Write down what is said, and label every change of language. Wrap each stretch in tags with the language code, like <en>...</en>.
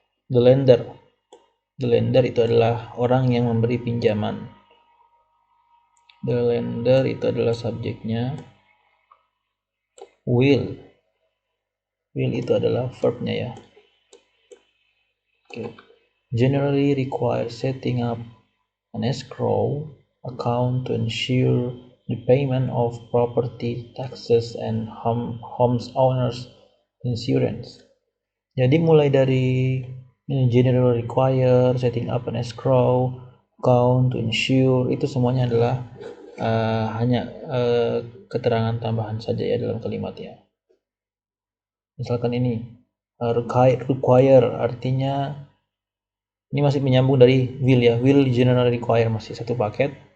<en>The lender</en> <id>itu adalah orang yang memberi pinjaman. The lender itu adalah subjeknya. Will itu adalah verbnya ya. Okay.</id> <en>Generally require setting up an escrow account to ensure the payment of property taxes and homeowners insurance.</en> <id>Jadi mulai dari</id> <en>general require, setting up an escrow account to ensure,</en> <id>itu semuanya adalah hanya keterangan tambahan saja ya dalam kalimat ya. Misalkan ini require artinya ini masih menyambung dari will ya, will general require masih satu paket.</id>